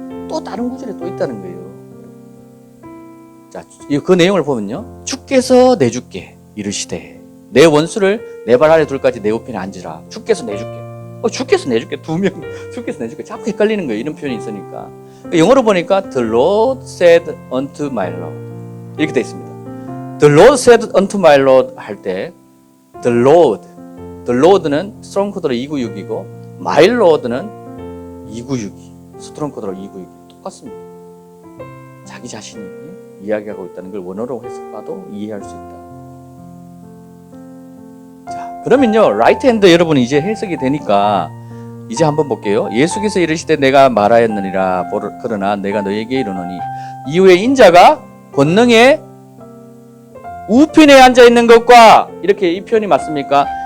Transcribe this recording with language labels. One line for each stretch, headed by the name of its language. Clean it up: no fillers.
Korean: 또 다른 구절에 또 있다는 거예요. 자, 그 내용을 보면요, 주께서 내주께 이르시되 내 원수를 내 발 아래 둘까지 내 우편에 앉으라. 주께서 내줄게. 주께서 내줄게. 두 명. 주께서 내줄게. 자꾸 헷갈리는 거예요. 이런 표현이 있으니까.
English: 영어로 보니까 The Lord said unto my Lord.
Korean: 이렇게 되어 있습니다.
English: The Lord said unto my Lord
Korean: 할 때 The Lord는 스트롱 코드로 296이고 My Lord는 296이. 스트롱 코드로 296이. 똑같습니다. 자기 자신이 이야기하고 있다는 걸 원어로 해석봐도 이해할 수 있다. 자, 그러면요, 라이트 핸드 여러분 이제 해석이 되니까 이제 한번 볼게요. 예수께서 이르시되 내가 말하였느니라. 그러나 내가 너에게 이르노니 이후에 인자가 권능의 우편에 앉아 있는 것과, 이렇게 이 표현이 맞습니까?